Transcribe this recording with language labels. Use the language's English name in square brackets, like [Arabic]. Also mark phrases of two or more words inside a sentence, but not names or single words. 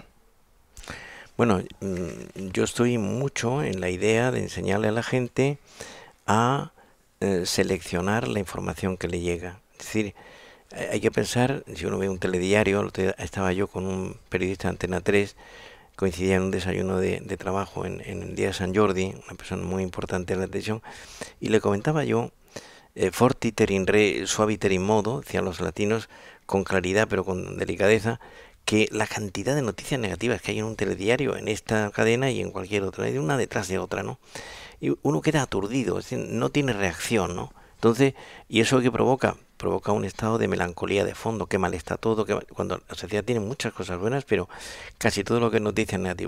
[Spanish] Bueno, yo estoy mucho en la idea de enseñarle a la gente a seleccionar la información que le llega. Es decir, hay que pensar, si uno ve un telediario, el otro día estaba yo con un periodista de Antena 3, coincidía en un desayuno de trabajo en el día de San Jordi, una persona muy importante en la atención, y le comentaba yo, [Latin] fortiter in re suaviter in modo, [Spanish] decían los latinos, con claridad pero con delicadeza, que la cantidad de noticias negativas que hay en un telediario, en esta cadena y en cualquier otra, hay una detrás de otra, ¿no? Y uno queda aturdido, es decir, no tiene reacción, ¿no? Entonces, ¿y eso qué provoca? Provoca un estado de melancolía de fondo, que mal está todo, cuando la sociedad tiene muchas cosas buenas, pero casi todo lo que es noticia es negativo.